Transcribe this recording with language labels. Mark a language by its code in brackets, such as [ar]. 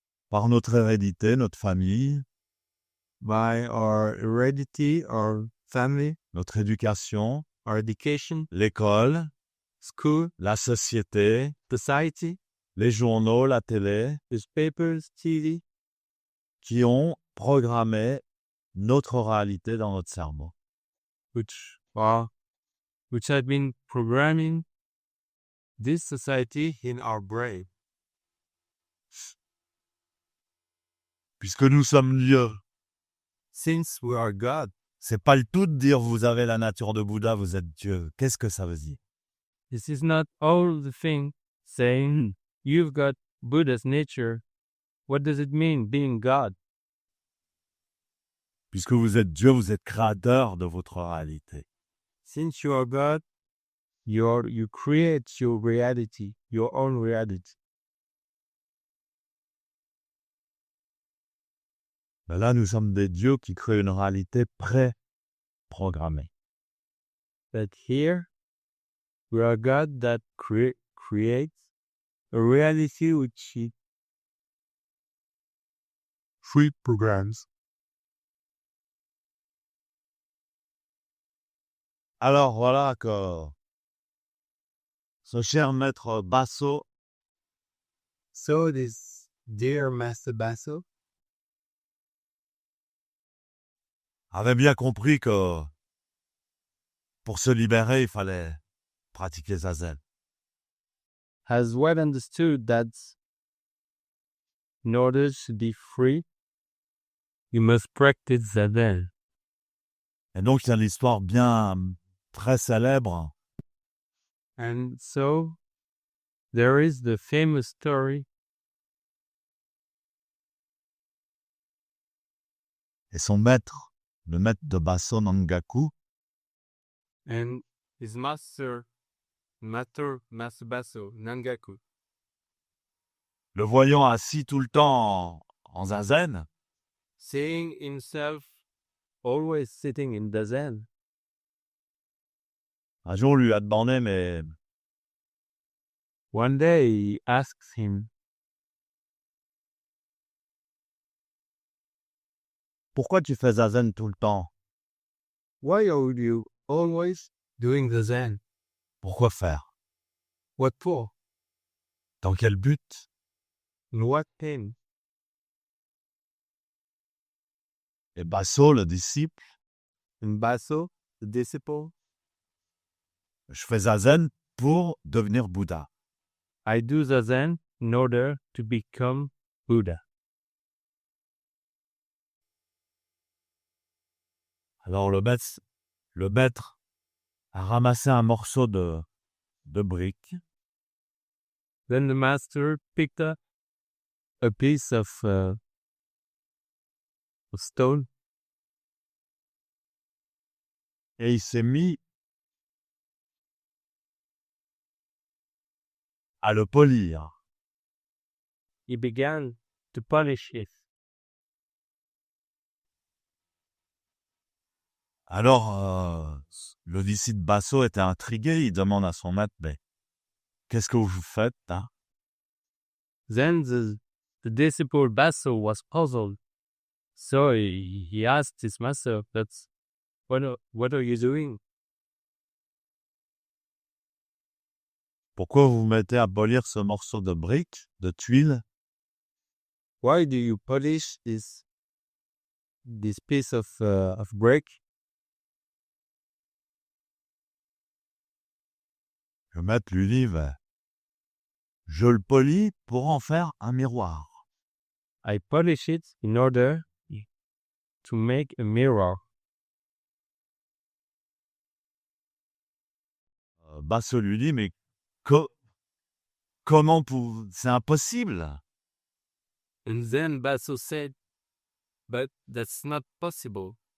[fr] par notre hérédité, notre famille, [en] by our heredity, our family, [fr] notre éducation, [en] our education, [fr] l'école, [en] school, [fr] la société, [en] society, [fr] les journaux, la télé, [en] newspapers, TV, [fr] qui ont programmé notre réalité dans notre cerveau. [en] which have been programming this society in our brain. [fr] Puisque nous sommes Dieu, [en] Since we are God, [fr] c'est pas le tout de dire vous avez la nature de Bouddha, vous êtes Dieu. Qu'est-ce que ça veut dire? [en] this is not all the thing saying you've got Buddha's nature. What does it mean being God? [fr] Puisque vous êtes Dieu, vous êtes créateur de votre réalité. [en] Since you are God, you create your reality, your own reality. [fr] Ben là, nous sommes des dieux qui créent une réalité pré-programmée. [en] But here, we are God that creates a reality which is free programs. [fr] Alors voilà que ce cher maître Basso [en] So this dear Master Basso [fr] avait bien compris que pour se libérer, il fallait pratiquer Zazen. [en] has well understood that in order to be free, you must practice Zazen. [fr] Et donc, il y a une histoire bien très célèbre [en] And so there is the famous story, [fr] et son maître, le maître de Basso Nangaku, [en] and his master Basso, Nangaku, [fr] le voyant assis tout le temps en Zazen, [en] seeing himself always sitting in the Zen, [fr] un jour lui a demandé, mais [en] one day he asks him, [fr] pourquoi tu fais Zazen tout le temps? [en] why are you always doing the Zen? [fr] Pourquoi faire? [en] What for? [fr] Dans quel but? [en] In what aim? [fr] Et Basso, le disciple, [en] In Basso, the disciple, [fr] je fais Zazen pour devenir Bouddha. [en] I do the Zen in order to become Buddha. [fr] Alors le maître a ramassé un morceau de brique, [en] Then the master picked up a piece of stone [fr] et il s'est mis à le polir. [en] he began to polish it. [fr] Alors, le disciple Basso était intrigué, il demande à son maître, mais qu'est-ce que vous faites, hein? [en] Then the disciple Basso was puzzled. So he asked his master, what are you doing? [fr] Pourquoi vous vous mettez à polir ce morceau de brique, de tuile? [en] Why do you polish this piece of brick? [fr] Le maître lui dit, ben, je le polis pour en faire un miroir. [en] I polish it in order to make a mirror. [fr] Basso lui dit, mais comment c'est impossible. [en] And then Basso said, but that's not possible.